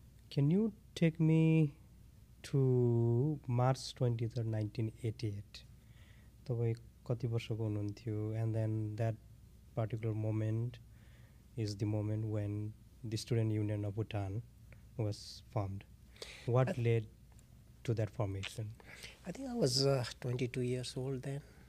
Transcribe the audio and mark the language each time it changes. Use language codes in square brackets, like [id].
[en] Can you take me to March 23rd, 1988? [ne] तपाईँ कति वर्षको हुनुहुन्थ्यो? [en] And then that particular moment is the moment when the Student Union of Bhutan was formed. What led to that formation? I think I was 22 years old then.